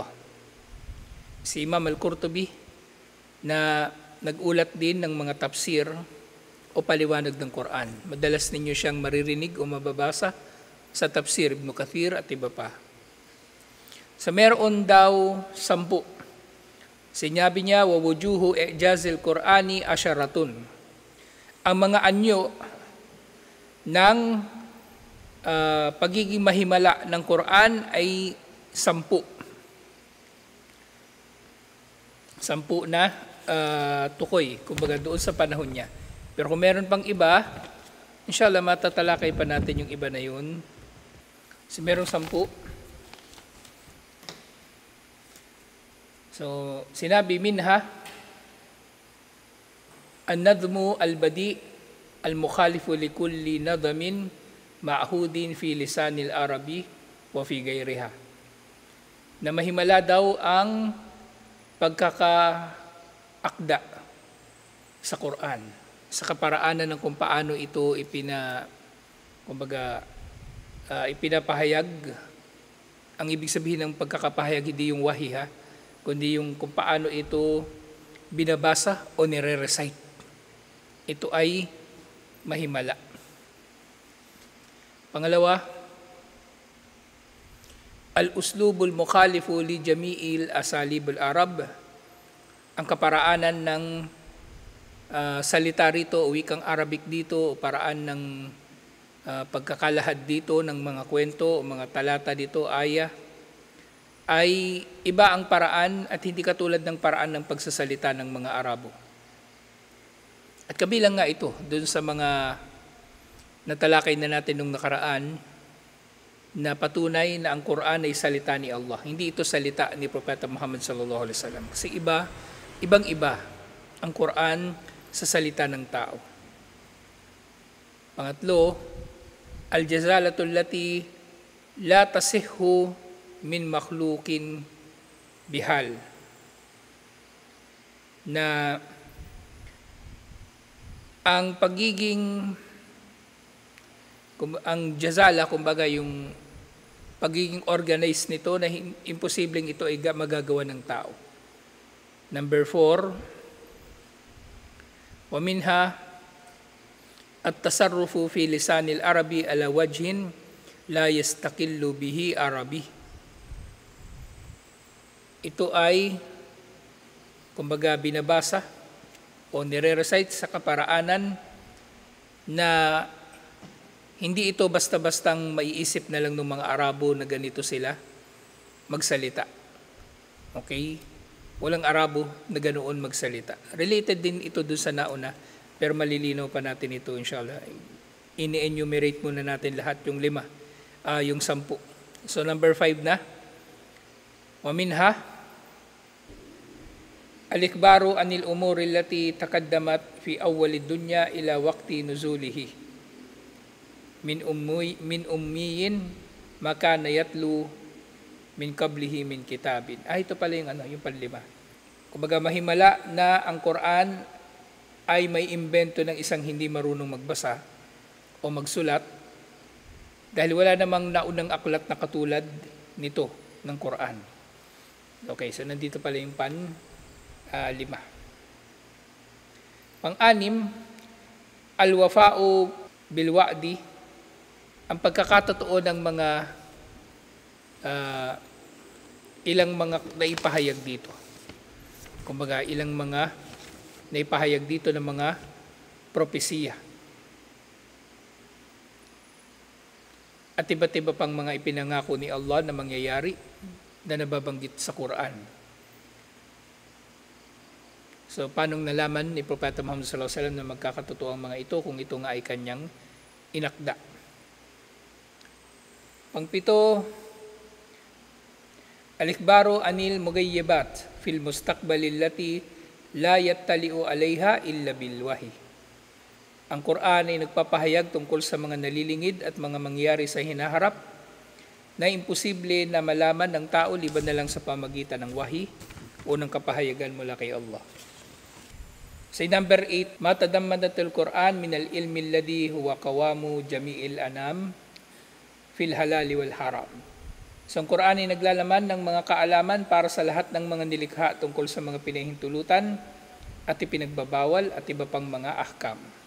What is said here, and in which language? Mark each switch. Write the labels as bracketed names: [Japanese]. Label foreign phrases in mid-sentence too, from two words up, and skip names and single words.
[Filipino] Si Imam Al-Qurtubi na nagulat din ng mga tafsir o paliwanag ng Quran. Madalas ninyo siyang maririnig o mababasa sa tafsir Ibn Kathir at iba pa. Sa meron daw 10. Sinabi niya, [Arabic] ووجوه إعجاز القرآن عشرة. [Filipino] Ang mga anyo ng pagiging mahimala ng Quran ay 10. 10 na tukoy, kumbaga doon sa panahon niya. Pero kung meron pang iba, inshallah matatalakay pa natin yung iba na yun. Kasi merong 10. So, sinabi minha, [Arabic] النظم البديع المخالف لكل نظم معهود في لسان العرب وفي غيرها. [Filipino] Na mahimala daw ang pagkakaakda sa Quran, sa kaparaanan ng kung paano ito ipinapahayag. Ang ibig sabihin ng pagkakapahayag hindi yung wahi kundi yung kung paano ito binabasa o nire-recite. Ito ay mahimala. Pangalawa, [Arabic] الأسلوب المخالف لجميع أساليب العرب [Filipino] ang kaparaanan ng salita rito o wikang Arabic dito o paraan ng pagkakalahad dito ng mga kwento o mga talata dito, aya, ay iba ang paraan at hindi katulad ng paraan ng pagsasalita ng mga Arabo. At kabilang nga ito dun sa mga natalakay na natin nung nakaraan na patunay na ang Quran ay salita ni Allah. Hindi ito salita ni Propeta Muhammad [Arabic] صلى الله عليه وسلم. [Filipino] Kasi ibang-iba ang Quran sa salita ng tao. Pangatlo, [Arabic] الجزالة التي لا تصح من مخلوق بحال. [Filipino] Na ang jazala, kumbaga yung pagiging organized nito na imposibleng ito ay magagawa ng tao. Number 4, [Arabic] ومنها التصرف في لسان العرب على وجه لا يستقل به عربي. [Filipino] Ito ay kumbaga binabasa o nire-recite sa kaparaanan na hindi ito basta-bastang maiisip na lang ng mga Arabo na ganito sila magsalita. Okay? Walang Arabo na ganoon magsalita. Related din ito doon sa nauna, pero malilinaw pa natin ito inshallah. Ini-enumerate muna natin lahat yung 5, yung 10. So number 5 na. [Arabic] ومنها الإخبار عن الأمور التي تقدمت في أول الدنيا إلى وقت نزوله من أمي ما كان يتلو من قبله من كتاب. [Filipino] Ito pala yung panlima. Kumbaga mahimala na ang Quran ay may imbento ng isang hindi marunong magbasa o magsulat dahil wala namang naunang aklat na katulad nito ng Quran. Okay, so nandito pala yung 5. Pang-6, [Arabic] الوفاء بالوعد, [Filipino] ang pagkakatotoo ng mga ilang mga naipahayag dito. Kumbaga, ilang mga naipahayag dito ng mga propesiya. At iba't iba pang mga ipinangako ni Allah na mangyayari na nababanggit sa Quran. So, paano nalaman ni Propeta Muhammad [Arabic] صلى الله عليه وسلم [Filipino] na magkakatotoo ang mga ito kung ito nga ay kanyang inakda? Pang-7, [Arabic] الإخبار عن المغيبات في المستقبل التي لا يطلع عليها إلا بالوحي. [Filipino] Ang Quran ay nagpapahayag tungkol sa mga nalilingid at mga mangyayari sa hinaharap na imposible na malaman ng tao liban na lang sa pamagitan ng wahyi o ng kapahayagan mula kay Allah. Sa number 8, [Arabic] ما تضمنه القرآن من العلم الذي هو قوام جميع الأنام في الحلال والحرام. [Filipino] So, ang Quran ay naglalaman ng mga kaalaman para sa lahat ng mga nilikha tungkol sa mga pinahintulutan at ipinagbabawal at iba pang mga ahkam.